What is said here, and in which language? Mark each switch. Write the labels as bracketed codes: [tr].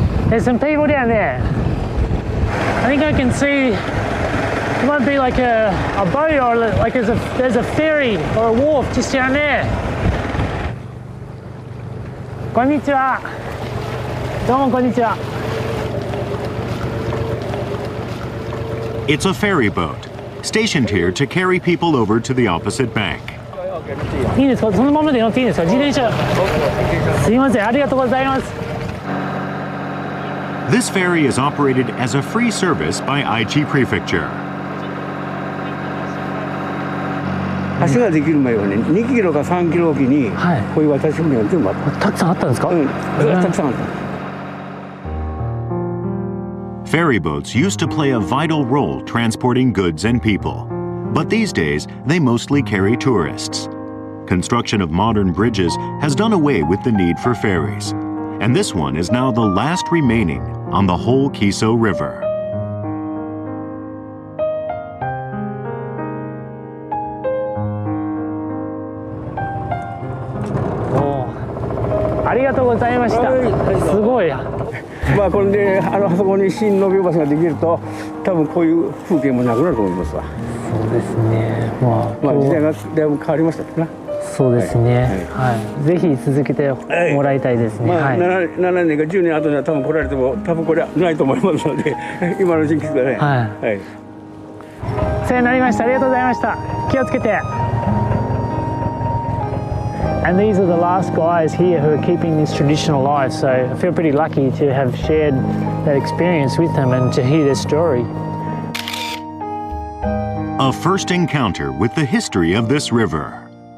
[en] There's some people down there. I think I can see, it might be like a boat, or like there's a ferry or a wharf just down there. [ja] Konnichiwa. Domo konnichiwa. [en] It's a ferry boat, stationed here to carry people over to the opposite bank. [ja] いいですか？そのままで乗っていいですか？自転車。すいません、ありがとうございます。 [en] This ferry is operated as a free service by Aichi Prefecture. [ja] 橋ができる前はね、2キロか3キロおきにこういう渡し船が全部あった。たくさんあったんですか？うん、たくさんあった。 [en] Ferry boats used to play a vital role transporting goods and people, but these days they mostly carry tourists. Construction of modern bridges has done away with the need for ferries, and this one is now the last remaining on the whole Kiso River. Oh, [ja] ありがとうございました。すごい。まあこれであそこに新延び橋ができると多分こういう風景もなくなると思いますわ。そうですね。まあ時代がだいぶ変わりましたかな。そうですね。はい。ぜひ続けてもらいたいですね。まあ7年か10年後には多分来られても多分これはないと思いますので今の時期ですからね。はい。お世話になりました。ありがとうございました。気をつけて。 [en] And these are the last guys here who are keeping this tradition alive, so I feel pretty lucky to have shared that experience with them and to hear their story. A first encounter with the history of this river.